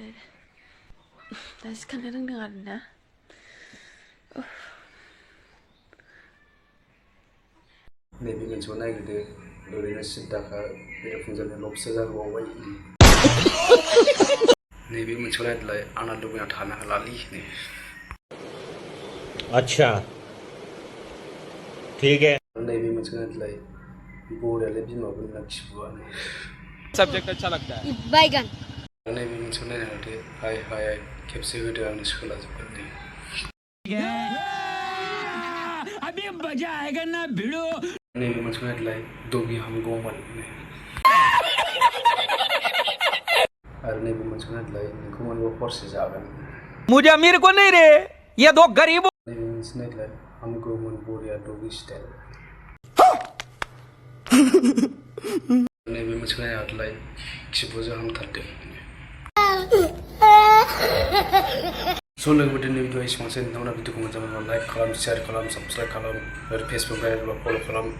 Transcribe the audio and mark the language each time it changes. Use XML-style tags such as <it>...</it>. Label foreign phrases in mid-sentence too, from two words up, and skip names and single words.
<brx>दा सिखारनो रोंदों आरोना। नैबे मोनसेखौ नायग्रोदो ओरैनो सिद्दाखा बेरेफुंजानि लबसो जाबावबाय। नैबे मोनसेखौ नायदोलाय आंना लुबैना थानो हालालै नै।</brx> <hi>अच्छा ठीक है।</hi> <brx>नैबे मोनसेखौ नायदोलाय बरियालै बिमाफोरनि ना खिबुआनो।</brx> <hi>सब्जेक्ट अच्छा लगता है। बैगन।</hi> <brx>नैबे मोनसेखौ नायना होदो हाय हाय खेबसे होदो आंनो सोलाजोबगोन नै।</brx> <hi>अभी मजा आएगा ना भिड़ो।</hi> <brx>नैबे मोनसेखौ नायदोलाय डगी हामगौमोन नै। आरो नैबे मोनसेखौ नायदोलाय नोंखौ मोनबा हरसे जागोन।</brx> <hi>मुझे अमीर को नहीं रे, ये दो गरीबों।</hi> <brx>नैबे मोनसे नायदोलाय हामगौमोन बरिया</brx> <en>doggy style.</en> <brx>नैबे मोनसेखौ नायना होदोलाय खिबुजों हामथारदों। So लोगोफोर दिनै भिडिअ एसेबांसै। नोंथांमोना भिडिअखौ मोजां मोनोब्ला लाइक खालाम, शेयार खालाम, साबस्क्राइब खालाम आरो फेसबुक गायब्ला फल' खालाम।</brx>